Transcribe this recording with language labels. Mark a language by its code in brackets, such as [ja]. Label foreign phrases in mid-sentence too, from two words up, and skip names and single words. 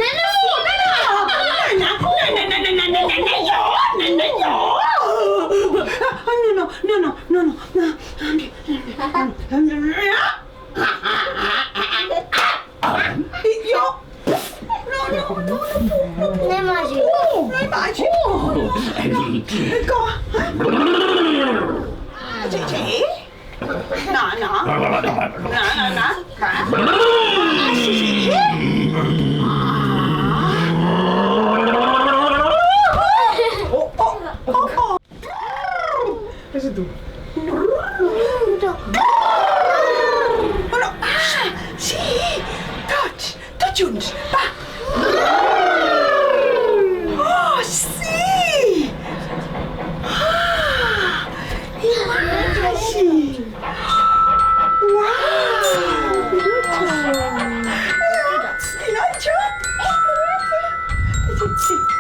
[it] Nana Ne mangi? Non mangi? Quoi? Sì? No, no. No. Sì. Oh. Cosa tu? Oh no. Sì. [ca] Tots junts. Va. [it] Oh, sì. Immagini. Wow. Spinacio. Sì.